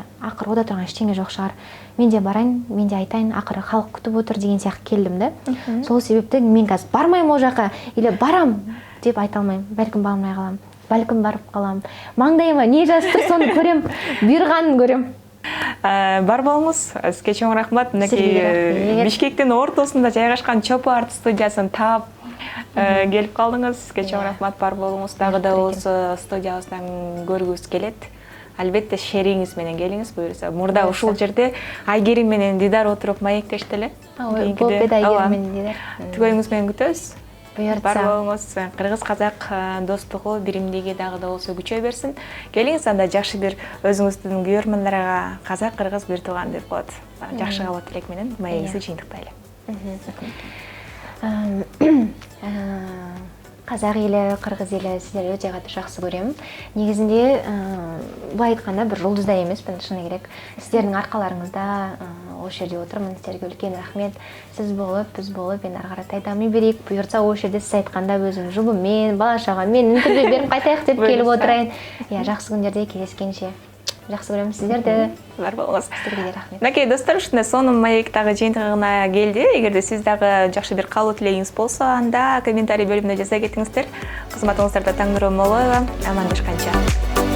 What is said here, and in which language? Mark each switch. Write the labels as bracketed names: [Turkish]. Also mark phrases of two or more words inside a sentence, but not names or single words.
[Kazakh] Ақыры ода тұрған ештеңе жоқ шығар. Мен де барайын, мен де айтайын, ақыры халық күтіп отыр деген сияқты келдім да. Сол себепті мен қазір бармаймын ол жаққа, или барам деп айта алмаймын. Бәлкім бармай қалам, бәлкім барып қалам. Маңдайыма не жазып тұр, соны көрем, бұйырғанын көрем. Бар болыңыз, сізге чоң рахмат. [Kyrgyz] Бишкектин ортосунда жайгашкан Чопо арт студиясын таап келип калдыңыз. Сизге чоң рахмат, бар болуңуз. Дагы да болсо студиябыздан көргүбүз келет. Албетте шериңиз менен келиңиз, буюрса. Мурда ушул жерде Айгерим менен Дидар отуруп маектешти эле. Болуп Айгерим менен Дидар. Түгөйүңүз менен күтөбүз. Бар болуңуз. Кыргыз-казак достугу, биримдиги дагы да болсо күчөй берсин. Келиңиз, анда жакшы бир өзүңүздүн күйөрмандарга казак-кыргыз бир тууган деп коет. Жакшы кабат тилек менен маегибизди жыйынтыктайлы. [Kazakh] Қазақ елі, қырғыз елі сіздер өте қатты жақсы көремін. Негізінде былай айтқанда бір жұлдызда емеспін, шыны керек. Сіздердің арқаларыңызда осы жерде отырмын. Сіздерге үлкен рахмет. Сіз болып, біз болып, енді ары қаратай дами берейік. Бұйыртса осы жерде сіз айтқанда өзім жұбыммен, бала-шағаммен интервью беріп қайтайық деп келіп отырайын. Жақсы күндерде кездескенше. Жақсы көремін сіздерді. Бар болыңыз. Сіздерге де рахмет. [Kyrgyz] Накей достар, ушундай сонун маектагы жыйынтыгына келди. Эгерде сиз дагы жакшы бир каалоо тилегиңиз болсо, анда комментарий бөлүмүнө жаза кетиңиздер. Кызматыңыздарда Таңнур Молоева. Амандашканча.